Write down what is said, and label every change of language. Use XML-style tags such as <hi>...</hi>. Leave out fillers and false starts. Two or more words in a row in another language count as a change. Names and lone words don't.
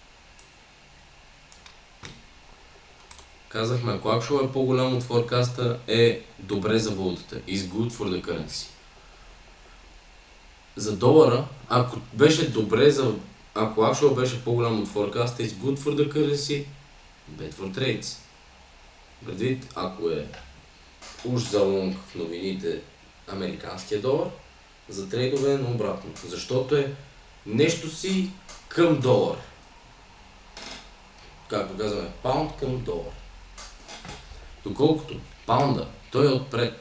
<bg>Казахме, ако actual е по-голям от forecast, е добре за валутата.</bg> <en>Is good for the currency.</en> <bg>За долара, ако actual беше по-голям от forecast,</bg> <en>is good for the currency, bad for trades.</en> <bg>Предвид, ако е уж за лонг в новините американския долар, За трейдове на обратното, защото е нещо си към долар. Както казваме, паунд към долар. Доколкото паунда, той е отпред.</bg>